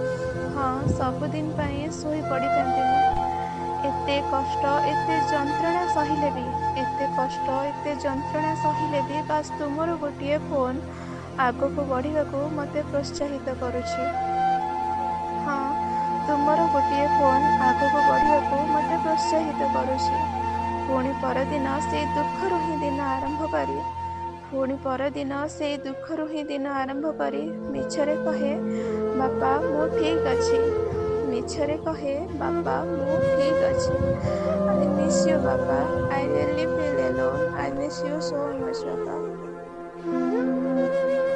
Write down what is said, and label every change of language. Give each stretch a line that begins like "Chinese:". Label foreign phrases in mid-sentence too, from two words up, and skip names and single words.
Odia: ଏତେ କଷ୍ଟ ଏତେ ଯନ୍ତ୍ରଣା ସହିଲେ ବି ବାସ୍ ତୁମର ଗୋଟିଏ ଫୋନ୍ ଆଗକୁ ବଢ଼ିବାକୁ ମୋତେ ପ୍ରୋତ୍ସାହିତ କରୁଛି। ପୁଣି ପରଦିନ ସେଇ ଦୁଃଖରୁ ହିଁ ଦିନ ଆରମ୍ଭ କରି ମିଛରେ କହେ ବାପା ମୁଁ ଠିକ୍ ଅଛି।
English: I miss you ବାପା, I really feel alone, I miss you so much ବାପା।